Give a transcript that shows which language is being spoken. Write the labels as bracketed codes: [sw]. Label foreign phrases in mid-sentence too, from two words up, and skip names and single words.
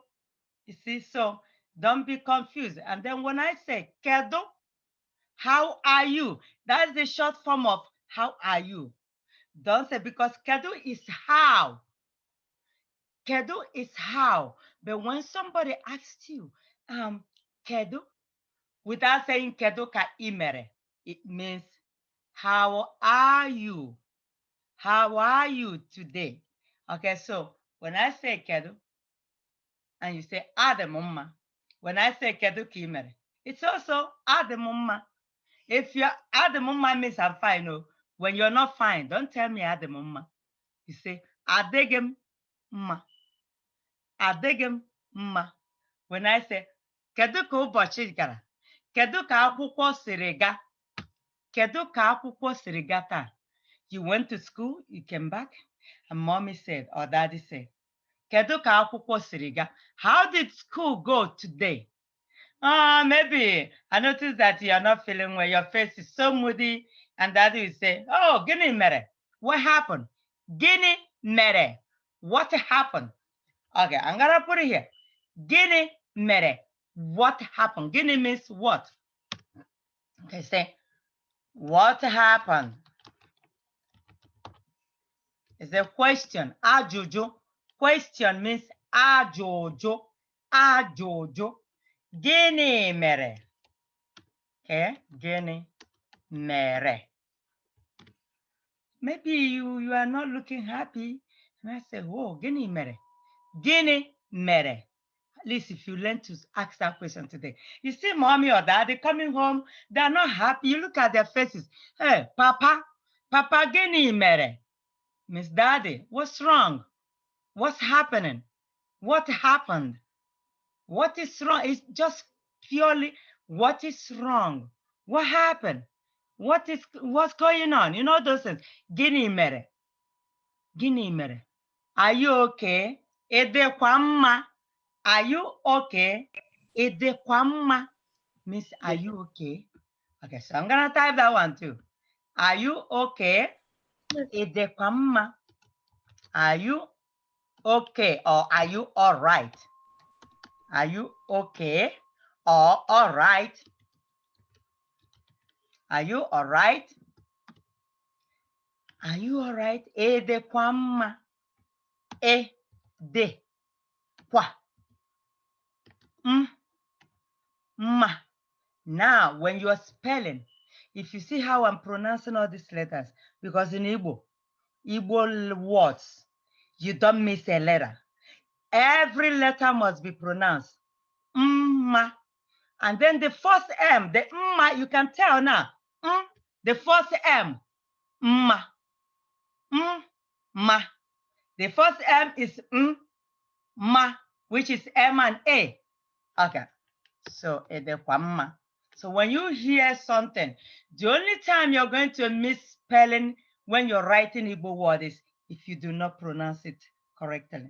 [en] You see, so don't be confused. And then when I say kedu, how are you? That's the short form of how are you. Don't say, because kedu is how. Kedu is how. But when somebody asks you, kedu, without saying [ig] kedu ka imere, [en] it means how are you? How are you today? Okay, so when I say kedu, and you say ademumma, when I say [ig] kedu ka imere, [en] it's also ademumma. If you're ademumma means I'm fine. No, when you're not fine, don't tell me ademumma. You say [ig] adegem mma. Adịghị mma. [en] When I say, [ig] kedu ka ụbọchị gara? Kedu ka akwụkwọ siri ga? Kedu ka akwụkwọ siri ga taa? [en] You went to school, you came back, and mommy said, or daddy said, [ig] kedu ka akwụkwọ siri ga? [en] How did school go today? Maybe I noticed that you are not feeling well. Your face is so moody, and daddy will say, [ig] oh, gịnị mere? [en] What happened? [ig] Gịnị mere? [en] What happened? Okay, I'm gonna put it here. [ig] Gịnị mere? [en] What happened? Gịnị means what? Okay, say, what happened? It's a question. Ajụjụ. Question means ajụjụ. Ajụjụ. [ig] Gịnị mere? Okay, gịnị mere? [en] Maybe you are not looking happy, And I said, whoa, [ig] Guinea mere. Guinea mere. [en] At least if you learn to ask that question today. You see mommy or daddy coming home, they're not happy. You look at their faces. Hey, Papa, Papa [ig] Guinea mere. [en] Miss Daddy, what's wrong? What's happening? What happened? What is wrong? It's just purely what is wrong? What happened? What's going on? You know those things. [ig] Guinea mere. Guinea mere. [en] Are you okay? [ig] Edekwa mma. [en] Are you okay? [ig] Edekwa mma [en] means are you okay? Okay, so I'm gonna type that one too. Are you okay? [ig] Edekwa mma. [en] Are you okay or are you all right? Are you okay or all right? Are you all right? Are you all right? [ig] Edekwa mma. Edekwa mma. [en] Now, when you are spelling, if you see how I'm pronouncing all these letters, because in Igbo words, you don't miss a letter. Every letter must be pronounced. Mma. And then the first M, the mma, you can tell now. The first M, mma. Ma. The first M is ma, which is M and A. Okay. So edekwa. So when you hear something, the only time you're going to miss spelling when you're writing Igbo word is if you do not pronounce it correctly.